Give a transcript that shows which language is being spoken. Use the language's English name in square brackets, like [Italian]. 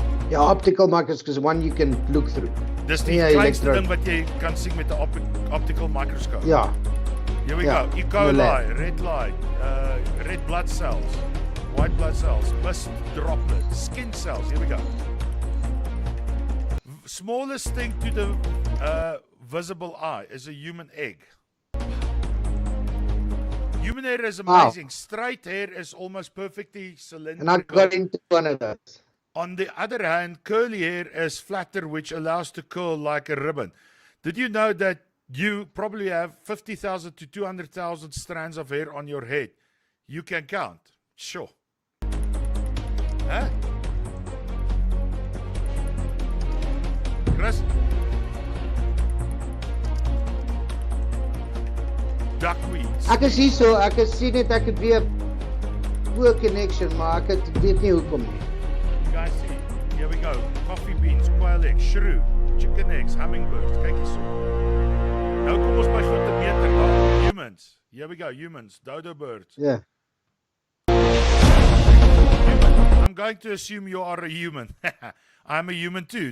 [English] Ja, optical microscope is one you can look through. [Afrikaans] Dis die kleinste ding wat jy kan sien met 'n optical microscope. Ja. [English] Here we go. E. coli, red light, red blood cells, white blood cells, mist droplets, skin cells. Here we go. Smallest thing to the visible eye is a human egg. Human hair is amazing. Wow. Straight hair is almost perfectly cylindrical. And I've got into one of those. On the other hand, curly hair is flatter, which allows to curl like a ribbon. Did you know that you probably have 50,000 to 200,000 strands of hair on your head? You can count. Sure. Huh? Chris? Duckweeds. [Afrikaans] Ek is hier so, ek is sien net ek het weer poor connection, maar ek weet nie hoekom nie. [English] You guys see, here we go. Coffee beans, quail eggs, shrew, chicken eggs, hummingbirds. [Afrikaans] Kyk hier so. Nou kom ons by groot meter daar. [English] Humans. Here we go, humans, dodo birds. Yeah. I'm going to assume you are a human. I'm a human too.